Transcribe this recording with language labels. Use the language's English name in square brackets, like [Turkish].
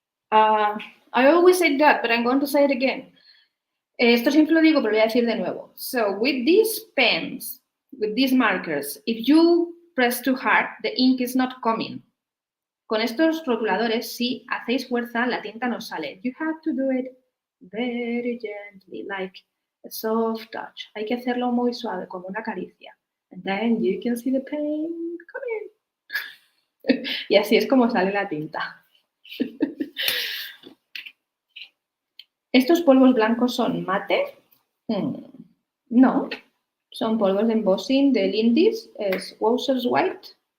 [English] I always say that, but I'm going to say it again. [Spanish] Esto siempre lo digo, pero lo voy a decir de nuevo. [English] So, with these pens, with these markers, if you press too hard, the ink is not coming. [Spanish] Con estos rotuladores, si hacéis fuerza, la tinta no sale. [English] You have to do it very gently, like a soft touch. [Spanish] Hay que hacerlo muy suave, como una caricia. [English] And then you can see the pen coming. [Spanish] Y así es como sale la tinta. ¿Estos polvos blancos son mate? No, son polvos de embossing de Lindis, es Wasser's White.